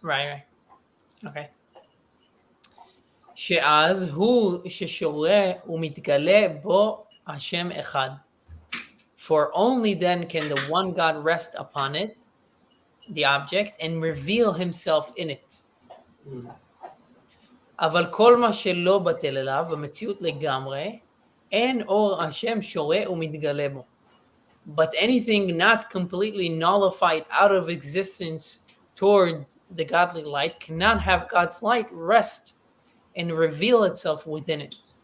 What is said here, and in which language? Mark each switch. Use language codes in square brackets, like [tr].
[en] Right. Okay. [he] שאז הוא ששורה ומתגלה בו השם אחד. [en] For only then can the one God rest upon it, the object, and reveal himself in it. [he] אבל כל מה שלא בטל אליו, במציאות לגמרי, אין אור השם שורה ומתגלה בו. [en] But anything not completely nullified out of existence toward the godly light cannot have God's light rest and reveal itself within it.